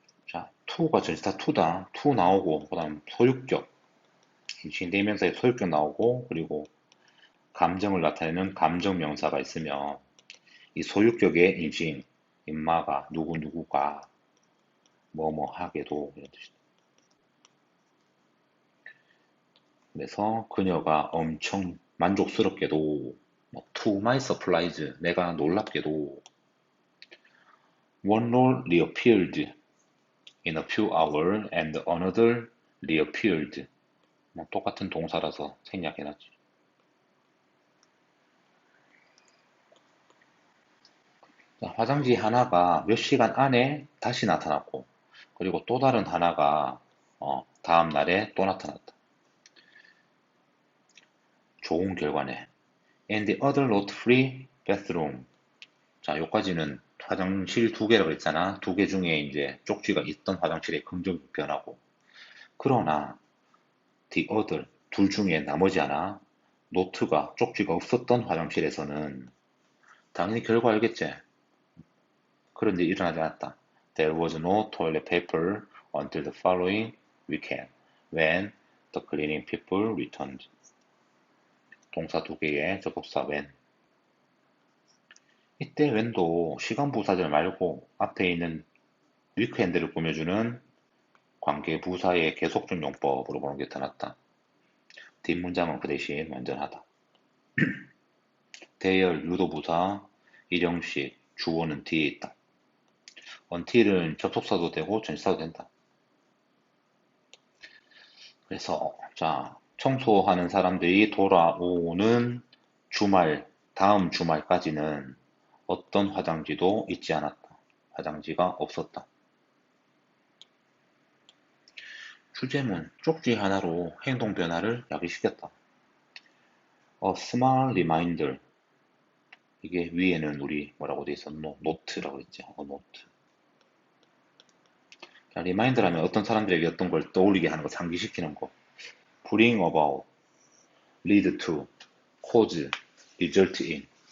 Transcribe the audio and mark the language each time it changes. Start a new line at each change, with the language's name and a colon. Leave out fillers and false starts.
Korean: 자, to가 전치사 to다. to 나오고, 그 다음 소유격. 인칭대명사의 소유격 나오고, 그리고 감정을 나타내는 감정명사가 있으면 이 소유격의 인칭, 인마가, 누구누구가 뭐뭐 하게도 이런 뜻이다. 그래서 그녀가 엄청 만족스럽게도
English: to my surprise
Korean: 내가 놀랍게도
English: one role reappeared in a few hours and another reappeared
Korean: 똑같은 동사라서 생략해놨지. 화장지 하나가 몇 시간 안에 다시 나타났고 그리고 또 다른 하나가 다음 날에 또 나타났다. 좋은 결과네.
English: And the other not free bathroom.
Korean: 자, 여기까지는 화장실 두 개라고 했잖아. 두 개 중에 이제 쪽지가 있던 화장실의 긍정적 변화고. 그러나
English: the other
Korean: 둘 중에 나머지 하나 노트가 쪽지가 없었던 화장실에서는 당연히 결과 알겠지. 그런 일이 일어나지 않았다.
English: There was no toilet paper until the following weekend when the cleaning people returned.
Korean: 동사 두 개의 접속사 when. 이때 when도 시간 부사절 말고 앞에 있는 위크엔드를 꾸며주는 관계 부사의 계속적 용법으로 보는 게 더 낫다. 뒷문장은 그 대신 완전하다. 대열 유도부사 일형식 주어는 뒤에 있다. until은 접속사도 되고 전치사도 된다. 그래서 자 청소하는 사람들이 돌아오는 주말 다음 주말까지는 어떤 화장지도 있지 않았다. 화장지가 없었다. 주제문 쪽지 하나로 행동 변화를 야기시켰다.
English: A small reminder.
Korean: 이게 위에는 우리 뭐라고 돼 있었노? 노트라고 했지. 노트. 자, 리마인드라면 어떤 사람들에게 어떤 걸 떠올리게 하는 거, 상기시키는 거.
English: bring about, lead to, cause, result in.